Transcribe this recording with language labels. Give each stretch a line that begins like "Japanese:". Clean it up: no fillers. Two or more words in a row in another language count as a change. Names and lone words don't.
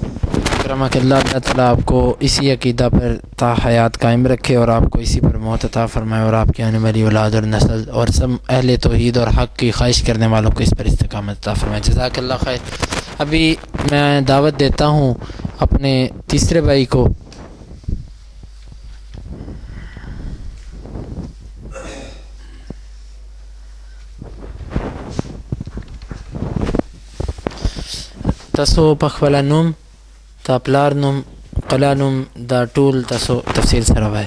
Arabic: کرمک اللہ،
Urdu: اللہ تعالیٰ آپ کو اسی عقیدہ پر تا حیات قائم رکھے اور آپ کو اسی پر موت عطا فرمائے، اور آپ کی آنے والی اولاد اور نسل اور سب اہل توحید اور حق کی خواہش کرنے والوں کو اس پر استقامت عطا فرمائے۔
Arabic: جزاک اللہ خیر۔
Urdu: ابھی میں دعوت دیتا ہوں اپنے تیسرے بھائی کو۔
Pashto: تاسو پخپله نوم، تا پلار نوم، قلا نوم، دا ټول تاسو تفصیل سره وایي.